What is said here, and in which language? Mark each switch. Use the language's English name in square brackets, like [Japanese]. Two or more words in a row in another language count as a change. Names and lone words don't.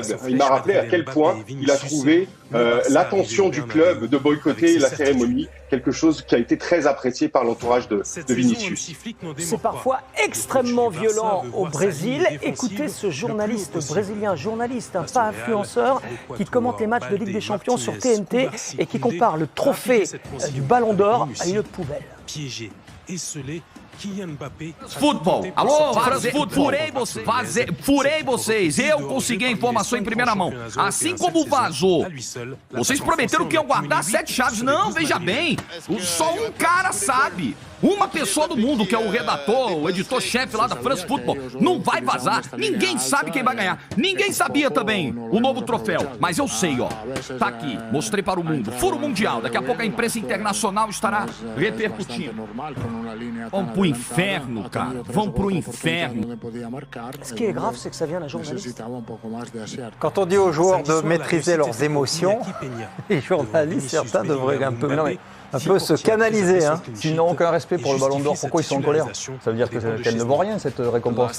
[French] Il m'a rappelé à quel point il a trouvé l'attention du club de boycotter la cérémonie, quelque chose qui a été très apprécié par l'entourage de Vinicius. C'est parfois extrêmement violent au Brésil. Écoutez ce journaliste brésilien, pas influenceur, qui commente les matchs de Ligue des Champions sur TNT et qui compare le trophée du Ballon d'Or à une poubelle. Piégé, esselé. [Portuguese] Futebol. Alô, France Futebol. Furei vocês. Eu consegui a informação em primeira mão. Assim como vazou. Vocês prometeram que iam guardar 7 chaves. Não, veja bem. Só um cara sabe. Uma pessoa do mundo, que é o redator, o editor-chefe lá da France Football. Não vai vazar. Ninguém sabe quem vai ganhar. Ninguém sabia também o novo troféu. Mas eu sei, ó. Tá aqui. Mostrei para o mundo. Furo mundial. Daqui a pouco a imprensa internacional estará repercutindo. Vamos pro inferno, cara. Vamos pro inferno. [French] Ce qui est grave, c'est que ça vient d'un journaliste. Quand on dit aux joueurs de maîtriser leurs émotions, les journalistes, certains devraient un peu se canaliser. S'ils n'ont aucun respect pour le Ballon d'Or, pourquoi ils sont en colère? Ça veut dire qu'elle ne vaut rien, cette récompense.